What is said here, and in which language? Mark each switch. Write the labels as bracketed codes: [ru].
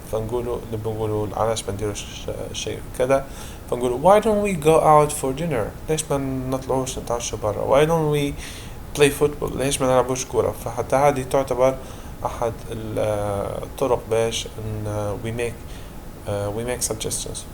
[ar] فنقولوا علاش ما نديروش شيء كذا، فنقولوا [en] why don't we go out for dinner، [ar] ليش ما نطلعوش نتعشى برا. [en] why don't we play football، [ar] ليش ما نلعبوش كورة. فحتى هذه تعتبر أحد الطرق باش إن [en] we make suggestions.